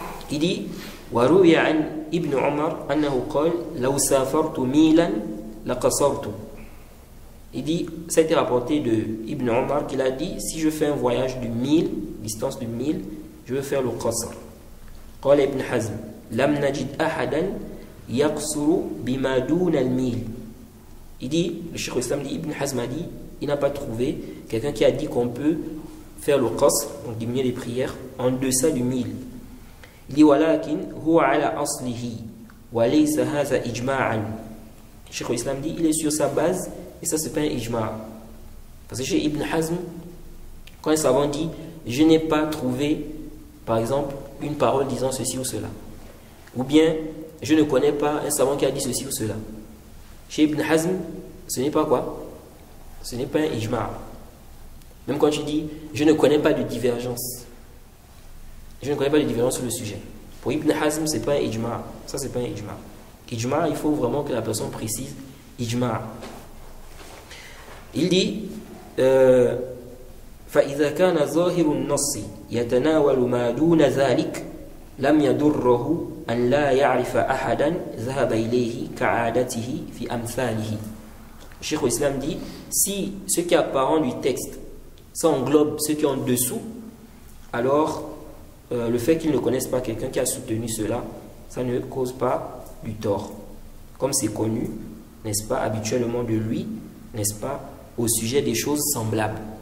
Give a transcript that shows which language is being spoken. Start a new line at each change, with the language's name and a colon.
French: Il dit
Arabic: وروي عن ابن عمر أنه قال لو سافرت ميلا لقصرت.
French: Il dit, ça a été rapporté de Ibn Omar qu'il a dit, si je fais un voyage de 1000, distance de 1000, je veux faire le qasr.
Arabic: قال ابن حزم لم نجد أحدا يقصر بما دون الميل.
French: Il dit, le Cheikh Islam dit, Ibn Hazm a dit, il n'a pas trouvé quelqu'un qui a dit qu'on peut faire le qasr, donc diminuer les prières, en deçà du 1000. Il dit,
Arabic: ولكن هو على أصله وليس هذا إجماعا.
French: Le Cheikh Islam dit, il est sur sa base, et ça c'est pas un ijma'. Parce que chez Ibn Hazm, quand un savant dit, je n'ai pas trouvé, par exemple, une parole disant ceci ou cela, ou bien, je ne connais pas un savant qui a dit ceci ou cela. Chez Ibn Hazm, ce n'est pas quoi? Ce n'est pas un ijma'. Même quand tu dis, je ne connais pas de divergence. Je ne connais pas de divergence sur le sujet. Pour Ibn Hazm, ce n'est pas un ijma'. Ça, c'est pas un ijma'. Ijma', il faut vraiment que la personne précise ijma'. Il dit,
Arabic: فإذا كان ظاهر النص يتناول ما دون ذلك لم يضره أن لا يعرف أحدا ذهب إليه كعادته في أمثاله.
French: Le Cheikh Islam dit, si ce qui est apparent du texte, ça englobe ce qui est en dessous, alors le fait qu'ils ne connaissent pas quelqu'un qui a soutenu cela, ça ne cause pas du tort. Comme c'est connu, n'est-ce pas, habituellement de lui, n'est-ce pas, au sujet des choses semblables.